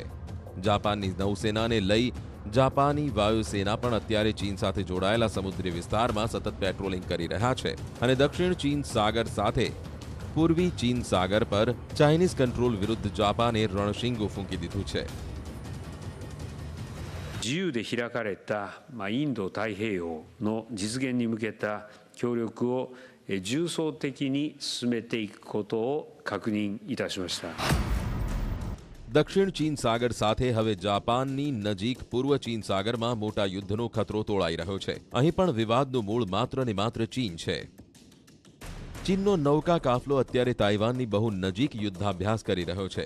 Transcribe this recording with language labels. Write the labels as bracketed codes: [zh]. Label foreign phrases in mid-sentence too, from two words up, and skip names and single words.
[gu] જાપાનની નૌસેનાને લઈ જાપાની વાયુસેના પણ અત્યારે ચીન સાથે જોડાયેલા સમુદ્રી વિસ્તારમાં સતત પેટ્રોલિંગ કરી રહ્યા છે અને દક્ષિણ ચીન સાગર સાથે પૂર્વી ચીન સાગર પર ચાઇનીઝ કંટ્રોલ વિરુદ્ધ જાપાને રણશીંગો ફૂંકી દીધું છે। [ja] 自由で開かれたインド太平洋の実現に向けた協力を重層的に進めていくことを確認いたしました。 [gu] દક્ષિણ ચીન સાગર સાથે હવે જાપાનની નજીક પૂર્વ ચીન સાગરમાં મોટા યુદ્ધનો ખતરો તોળાઈ રહ્યો છે. અહીં પણ વિવાદનું મૂળ માત્ર ને માત્ર ચીન છે. ચીનનો નૌકા કાફલો અત્યારે તાઇવાનની બહુ નજીક યુદ્ધાભ્યાસ કરી રહ્યો છે.